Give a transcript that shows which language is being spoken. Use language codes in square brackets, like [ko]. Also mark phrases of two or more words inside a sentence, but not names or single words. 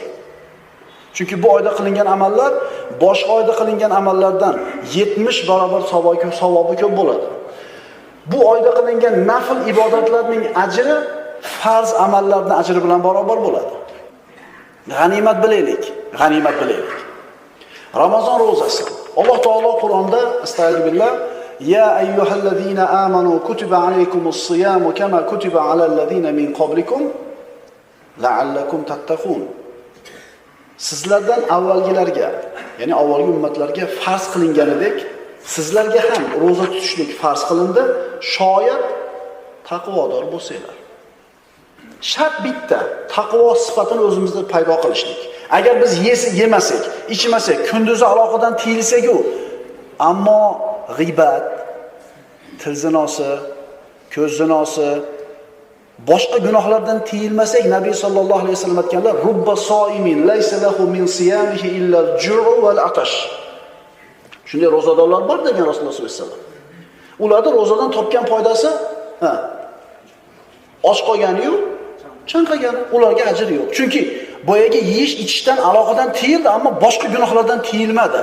[uz] Chunki bu oyda qilingan amallar boshqa oyda qilingan amallardan 70 barobar savobi ko'p bo'ladi. Bu oyda qilingan nafl ibodatlarning ajri farz amallarning ajri bilan barobar bo'ladi. G'animat bilaylik, g'animat bilaylik. Ramazon ro'zasi. Alloh taolo Qur'onda [ar] أستغفر الله يا أيها الذين آمنوا كتب عليكم الصيام كما كتب على الذين من قبلكم لعلكم تتقون. [uz] Sizlardan avvalgilarga, ya'ni avvalgi ummatlarga farz qilinganidek, sizlarga ham roza tutishlik farz qilindi, shoyat taqvodor bo'lsanglar. Shart bitta, taqvo sifatini o'zimizda paydo qilishlik. Agar biz yemasak, ichmasak, kunduzi aloqadan tiyilsak-ku, ammo g'ibat, til zinosi, ko'z zinosi, boshqa gunohlardan tiyilmasak, Nabiy [ar] صلى الله عليه وسلم [uz] aytganlar, [ar] رب صائم ليس له من صيامه إلا الجوع والعطش. [uz] Shunday rozadorlar bor degan Rasululloh [ar] صلى الله عليه وسلم. [uz] Ularning rozadan topgan foydasi, och qolgani-yu, chanqagani, ularga ajr yo'q. Chunki boyaga yeyish ichishdan aloqadan tiyildi, ammo boshqa gunohlardan tiyilmadi.